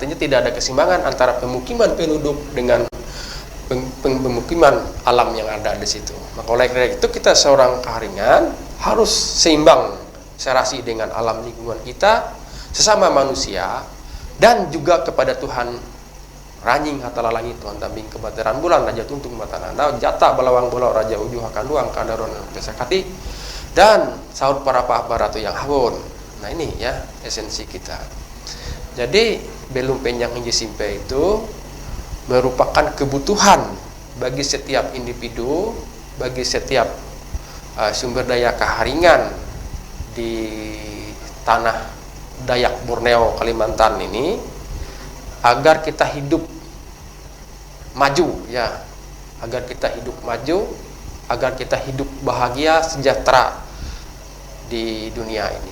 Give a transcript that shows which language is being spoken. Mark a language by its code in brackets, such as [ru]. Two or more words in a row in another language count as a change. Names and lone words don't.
[id] Artinya tidak ada keseimbangan antara pemukiman penduduk dengan pemukiman alam yang ada di situ. Maka oleh karena itu kita seorang Kaharingan harus seimbang serasi dengan alam lingkungan kita, sesama manusia, dan juga kepada Tuhan. [nij] Ranjing hatala langit Tuhan tambing kebateran bulan raja tuntung matana jata balawang bolau raja ujuh akan luang kadaron pesakati dan saud para baratu yang hawon. [id] Nah ini ya esensi kita. Jadi [nij] belum penyang hingga simpe [id] itu merupakan kebutuhan bagi setiap individu, bagi setiap sumber daya Kaharingan di tanah Dayak Borneo Kalimantan ini, agar kita hidup maju ya, agar kita hidup maju, agar kita hidup bahagia sejahtera di dunia ini.